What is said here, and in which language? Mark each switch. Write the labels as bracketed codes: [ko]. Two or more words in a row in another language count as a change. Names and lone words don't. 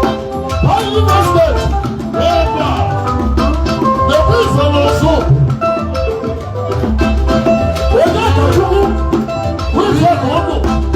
[en] Holy Ghost, the peace of our soul. [ig] Onye ka Chukwu, [en] who is your God?